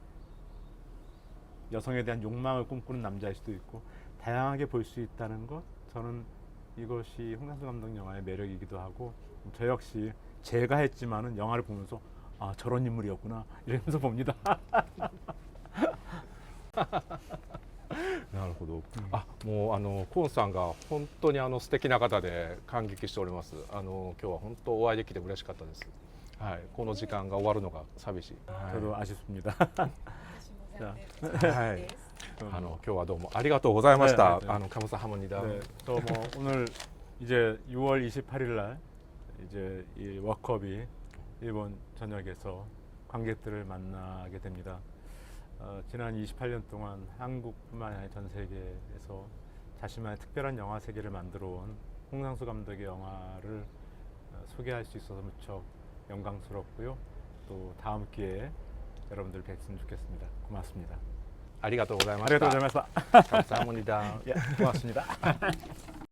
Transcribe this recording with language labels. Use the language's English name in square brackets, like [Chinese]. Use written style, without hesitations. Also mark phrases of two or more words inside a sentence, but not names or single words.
[Korean] 여성에 대한 욕망을 꿈꾸는 남자일 수도 있고, 다양하게 볼 수 있다는 것, 저는 이것이 홍상수 감독 영화의 매력이기도 하고, 저 역시 제가 했지만은 영화를 보면서 아, 저런 인물이었구나 이러면서 봅니다. [Japanese] ななるほど。あ、もうコンさんが本当に素敵な方で感激しております。今日は本当お会いできて嬉しかったです。はい、この時間が終わるのが寂しい。はい、 [Korean] 저도 아쉽습니다. [Japanese] はい、今日はどうもありがとうございました。 [Korean] 네, 네, 네. 감사합니다. 네, 또 뭐 오늘 이제 6월 28일 날 이제 이 워크업이 일본 전역에서 관객들을 만나게 됩니다. 지난 28년 동안 한국뿐만 아니라 전 세계에서 자신만의 특별한 영화 세계를 만들어 온 홍상수 감독의 영화를 소개할 수 있어서 무척 영광스럽고요. 또 다음 기회에 여러분들 뵀으면 좋겠습니다. 고맙습니다. [Japanese] ありがとうございました。ありがとう ございました. [Korean] 감사합니다. 예, 고맙습니다.